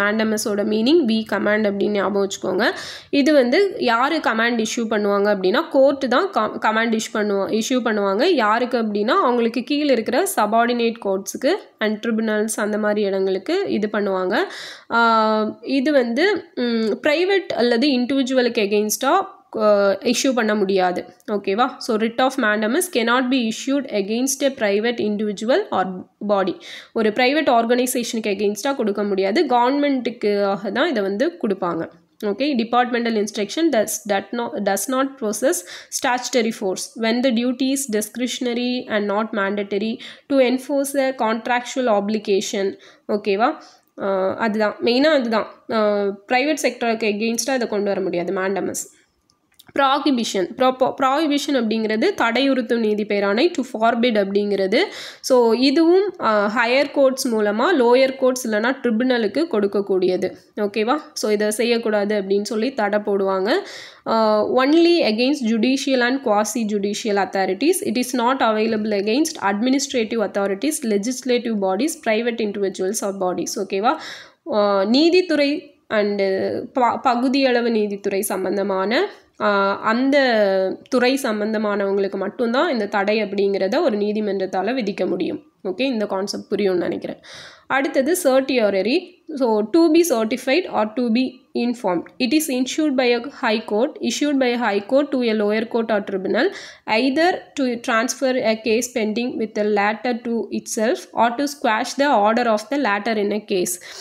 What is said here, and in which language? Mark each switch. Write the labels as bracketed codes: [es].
[ta] மேண்டமஸோட meaning we command அப்படின்னு ஞாபகம் வச்சுக்கோங்க. இது வந்து யார் கமாண்ட் இஷ்யூ பண்ணுவாங்க அப்படின்னா கோர்ட்டு தான் கமாண்ட் இஷ்யூ பண்ணுவாங்க. யாருக்கு அப்படின்னா அவங்களுக்கு கீழே இருக்கிற சபார்டினேட் கோர்ட்ஸுக்கு அண்ட் ட்ரிபுனல்ஸ் அந்த மாதிரி இடங்களுக்கு இது பண்ணுவாங்க. இது வந்து ப்ரைவேட் அல்லது இண்டிவிஜுவலுக்கு எகெயின்ஸ்டாக இஷ்யூ பண்ண முடியாது. ஓகேவா? [en] So writ of mandamus cannot be issued against a private individual or body. [ta] ஒரு ப்ரைவேட் ஆர்கனைசேஷனுக்கு எகெயின்ஸ்டாக கொடுக்க முடியாது, கவர்மெண்ட்டுக்காக தான் இதை வந்து கொடுப்பாங்க. [en] Okay, departmental instruction does not possess statutory force when the duty is discretionary and not mandatory to enforce a contractual obligation. [ta] ஓகேவா? அதுதான் மெயினாக, அதுதான் ப்ரைவேட் செக்டருக்கு எகெயின்ஸ்டாக இதை கொண்டு வர முடியாது மேண்டமஸ். ப்ராஹிபிஷன் அப்படிங்கிறது தடையுறுத்தும் நீதி பேராணை, [en] to forbid [ta] அப்படிங்கிறது. ஸோ இதுவும் ஹையர் கோர்ட்ஸ் மூலமாக லோயர் கோர்ட்ஸ் இல்லைனா ட்ரிபுனலுக்கு கொடுக்கக்கூடியது. ஓகேவா? ஸோ இதை செய்யக்கூடாது அப்படின்னு சொல்லி தடை போடுவாங்க. [en] Only against judicial and quasi judicial authorities. It is not available against administrative authorities, legislative bodies, private individuals or bodies. [ta] ஓகேவா? நீதித்துறை அண்டு பகுதியளவு நீதித்துறை சம்பந்தமான அந்த துறை சம்பந்தமானவங்களுக்கு மட்டும்தான் இந்த தடை அப்படிங்கிறத ஒரு நீதிமன்றத்தால் விதிக்க முடியும். ஓகே, இந்த கான்செப்ட் புரியும்னு நினைக்கிறேன். அடுத்தது certiorari. [en] So to be certified or to be informed. It is issued by a high court, issued by a high court to a lower court or tribunal, either to transfer a case pending with the latter to itself or to squash the order of the latter in a case.